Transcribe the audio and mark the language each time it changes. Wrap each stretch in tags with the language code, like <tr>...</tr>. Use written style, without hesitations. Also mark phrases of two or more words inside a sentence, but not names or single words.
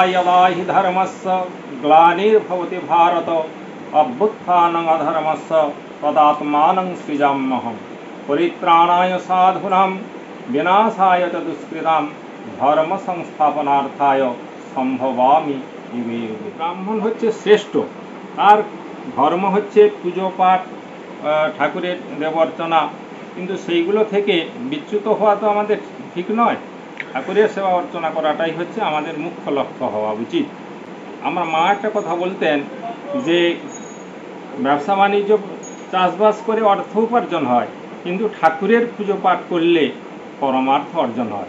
<sa>यदा हि धर्मस्य ग्लानिर्भवति भारत अभ्युत्थानं अधर्मस्य तदात्मानं सृजाम्यहम् परित्राणाय साधूनां विनाशाय च दुष्कृतां धर्म संस्थापनार्थाय सम्भवामि युगे युगे।</sa> <bn>ब्राह्मण হচ্ছে শ্রেষ্ঠ, আর ধর্ম হচ্ছে পুজো পাঠ ঠাকুরের দেবার্চনা, কিন্তু সেইগুলো থেকে বিচ্যুত হওয়া তো আমাদের ঠিক নয়। ঠাকুরের সেবা অর্চনা করাটাই হচ্ছে আমাদের মুখ্য লক্ষ্য হওয়া উচিত। আমার মা একটা কথা বলতেন যে ব্যবসা বাণিজ্য চাষবাস করে অর্থ উপার্জন হয়, কিন্তু ঠাকুরের পুজো পাঠ করলে পরমার্থ অর্জন হয়।</bn>